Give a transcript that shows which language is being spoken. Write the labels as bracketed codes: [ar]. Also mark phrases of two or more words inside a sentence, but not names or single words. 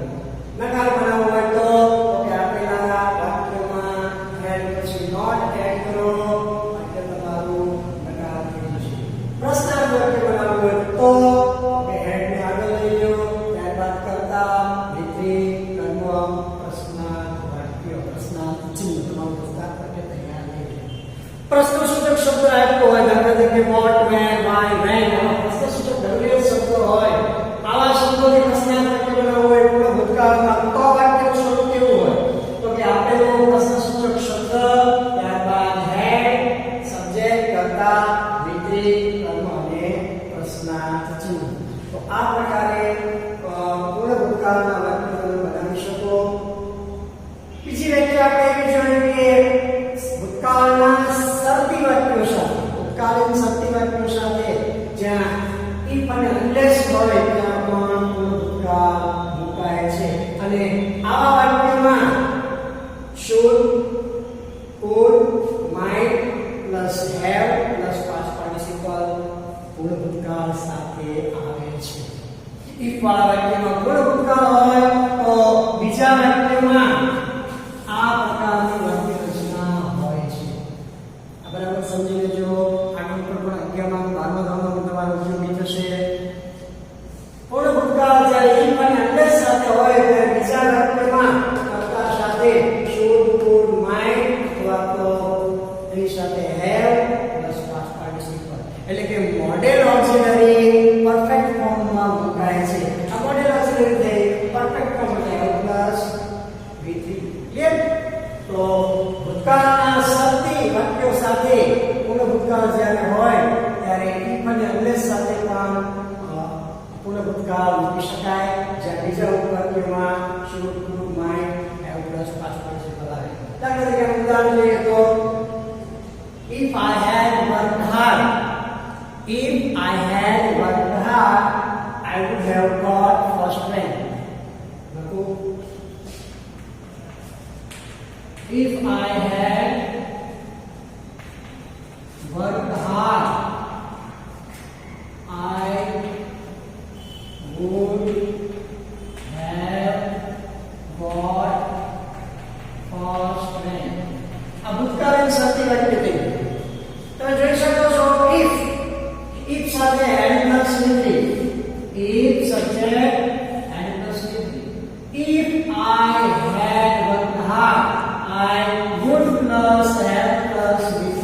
[gu] નકાર બનાવવો હોય તો કે આપેલા વાક્યમાં had પછી not એડ કરો, વાક્ય તમારું નકાર થઈ જશે. પ્રશ્નાર્થ વાક્ય બનાવવું હોય તો કે had ને આગળ લઈ લો, ત્યારબાદ કર્તા V3 કર્મ પ્રશ્નાર્થ વાક્ય. પ્રશ્નાર્થ ચિહ્ન તમારું પ્રશ્નાર્થ વાક્ય તૈયાર થઈ જાય. પ્રશ્નસૂચક શબ્દ આપ્યો હોય દાખલા તરીકે [en] what, where, why, when [gu] આવા પ્રશ્નસૂચક ઢગલીય શબ્દો હોય. આવા શબ્દોથી પ્રશ્નાર્થ વાક્ય બનાવવું હોય પૂર્ણ ભૂતકાળમાં તો વાક્યનું સ્વરૂપ કેવું હોય તો કે આપેલો પ્રશ્નસૂચક શબ્દ, ત્યારબાદ had, સબ્જેક્ટ, કર્તા, V3 કર્મ અને પ્રશ્નાર્થ ચિહ્ન. તો આ પ્રકારે પૂર્ણ ભૂતકાળના વાક્ય તમે બનાવી શકો. બીજી વ્યાખ્યા આપણે એવી જોઈ કે ભૂતકાળના શરતી વાક્યો સાથે ભૂતકાલીન શક્તિ વાક્યો સાથે જ્યાં if અને unless હોય ત્યાં પણ ભૂતકાળ મુકાય છે અને આવા વાક્યમાં [en] should, could, might plus have plus past participle [gu] પૂર્ણ ભૂતકાળ સાથે આવે છે. if વાળા વાક્યમાં પૂર્ણ ભૂતકાળ હોય તો બીજા વાક્યમાં આ પ્રકારની વાક્ય રચના હોય છે. આ બરાબર સમજી લેજો. આગળ પણ 11મા 12મા ધોરણમાં તમારો ઉપયોગી થશે. પૂર્ણ ભૂતકાળ જ્યારે if અને unless સાથે હોય ત્યારે બીજા વાક્યમાં કર્તા સાથે [en] should, could, might [gu] અથવા તો એની સાથે [en] have plus past participle [gu] એટલે કે [en] model auxiliary perfect [gu] ફોર્મમાં મુકાય છે. આ [en] model auxiliary [gu] થઈ [en] perfect form [gu] એટલે [en] have plus V3. [gu] ક્લિયર? તો ભૂતકાળના શક્તિ વાક્યો સાથે પૂર્ણ ભૂતકાળ જ્યારે હોય ત્યારે if અને unless સાથે પણ પૂર્ણ ભૂતકાળ મૂકી શકાય. જ્યાં બીજા ઉપવાક્યમાં [en] should, could, might, have plus past participle [gu] આવે. દાખલા તરીકે ઉદાહરણ લઈએ તો [en] if I had worked hard, if I had worked hard, I would have got first rank. [gu] લખો [en] if I had worked hard, I would have got first rank. [gu] આ ભૂતકાળની શક્તિ વાક્ય થઈ. તમે જોઈ શકો છો if સાથે [en] had plus V3. if subject had plus V3. if I had worked hard, I would plus have plus V3.